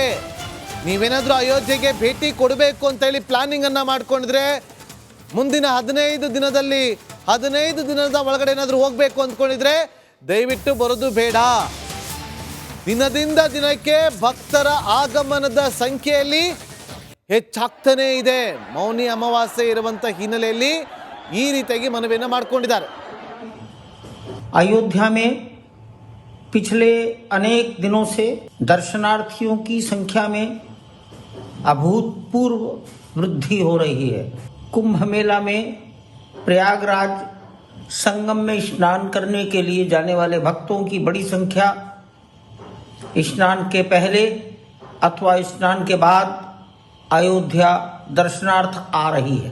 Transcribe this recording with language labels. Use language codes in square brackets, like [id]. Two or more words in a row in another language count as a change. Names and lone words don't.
[kn] ನೀವೇನಾದರೂ ಅಯೋಧ್ಯೆಗೆ ಭೇಟಿ ಕೊಡಬೇಕು ಅಂತೇಳಿ ಪ್ಲಾನಿಂಗ್ ಅನ್ನ ಮಾಡ್ಕೊಂಡಿದ್ರೆ ಮುಂದಿನ 15 ದಿನದ ಒಳಗಡೆ ಏನಾದರೂ ಹೋಗಬೇಕು ಅಂದ್ಕೊಂಡಿದ್ರೆ ದಯವಿಟ್ಟು ಬರೋದು ಬೇಡ. ದಿನದಿಂದ ದಿನಕ್ಕೆ ಭಕ್ತರ ಆಗಮನದ ಸಂಖ್ಯೆಯಲ್ಲಿ ಹೆಚ್ಚಾಗ್ತಾನೇ ಇದೆ. ಮೌನಿ ಅಮಾವಾಸ್ಯೆ ಇರುವಂತ ಹಿನ್ನೆಲೆಯಲ್ಲಿ ಈ ರೀತಿಯಾಗಿ ಮನವಿಯನ್ನು ಮಾಡಿಕೊಂಡಿದ್ದಾರೆ. [hi] अयोध्या में पिछले अनेक दिनों से दर्शनार्थियों की संख्या में अभूतपूर्व वृद्धि हो रही है. कुंभ मेला में प्रयागराज संगम में स्नान करने के लिए जाने वाले भक्तों की बड़ी संख्या स्नान के पहले अथवा स्नान के बाद अयोध्या दर्शनार्थ आ रही है.